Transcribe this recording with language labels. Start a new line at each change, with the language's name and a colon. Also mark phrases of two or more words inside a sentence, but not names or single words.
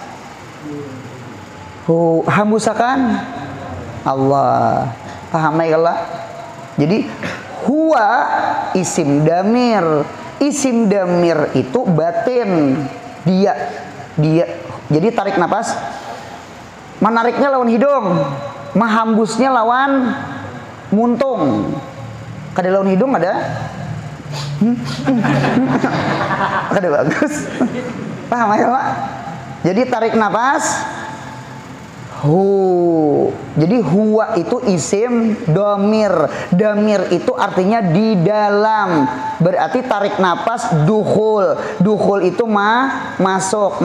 Banjar: Hu, hambusakan Allah. Paham ya kalau? Jadi
Arabic: هو اسم ضمير. اسم ضمير
Banjar: itu batin. Dia. Jadi tarik nafas. Menariknya lawan hidung, mahambusnya lawan muntung. Kada lawan hidung ada? Kada bagus. Paham ya Pak? Jadi tarik nafas. Hu. Jadi huwa itu
Arabic: اسم ضمير.
Banjar: Domir itu artinya di dalam. Berarti tarik nafas dukhul. Dukhul itu masuk.